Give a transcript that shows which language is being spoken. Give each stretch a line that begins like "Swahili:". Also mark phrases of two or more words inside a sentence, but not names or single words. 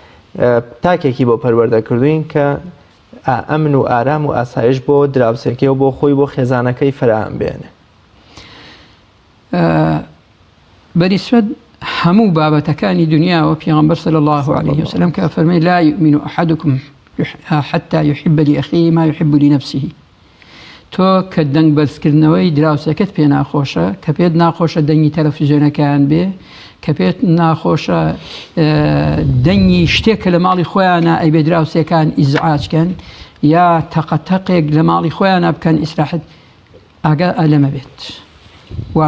Central Kurdish: تاکێکی بۆ پەروەردەکردوین کە ئەمن و ئارام و ئاسایش بۆ دراوسەکەی و بۆ خۆی بۆ خێزانەکەی فراهم بێنێ بەنسبەت هەموو بابەتەکانی دنیاوە پێغەمبەر
Arabic: صلی الله عليه وسلم
Central Kurdish: کە فەرمێ
Arabic: لا يؤمن أحدكم حتى يحب لأخيه ما يحب لنفسه
Central Kurdish: تۆ کە دەنگ بەرزکردنەوەی دراوسەکەت پێ ناخۆشە کە پێت ناخۆشە دەنگی تەلەڤیزیۆنەکەیان بێ کە پێت ناخۆشە دەنگی شتێک کە لە ماڵی خۆیانە ئەی بێ دراوسەکان ئیزعاجکەن یا تەقەتەقێک لە ماڵی خۆیانە بکەن ئیسراحەت ئاگا ئەلەمە بێت وا